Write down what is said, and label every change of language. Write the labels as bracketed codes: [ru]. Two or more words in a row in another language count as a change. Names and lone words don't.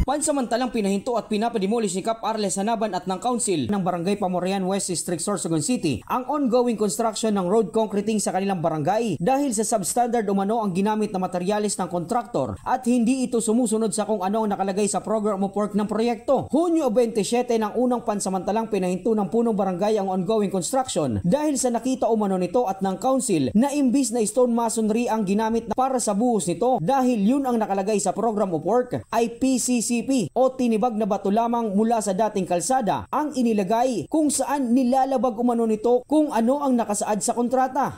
[tl] Pansamantalang pinahinto at pinapademolish ni Cap Arles Hanaban at ng Council ng Barangay Pamorian West District, Sorsogon City ang [en] ongoing construction [tl] ng [en] road concreting [tl] sa kanilang barangay dahil sa substandard umano ang ginamit na materyales ng kontraktor at hindi ito sumusunod sa kung ano ang nakalagay sa [en] program of work [tl] ng proyekto. Hunyo 27 ng unang pansamantalang pinahinto ng punong barangay ang [en] ongoing construction [tl] dahil sa nakita umano nito at ng Council na imbis na [en] stone masonry [tl] ang ginamit para sa buhos nito dahil yun ang nakalagay sa [en] program of work [tl] ay PCCP o tinibag na bato lamang mula sa dating kalsada ang inilagay kung saan nilalabag umano nito kung ano ang nakasaad sa kontrata.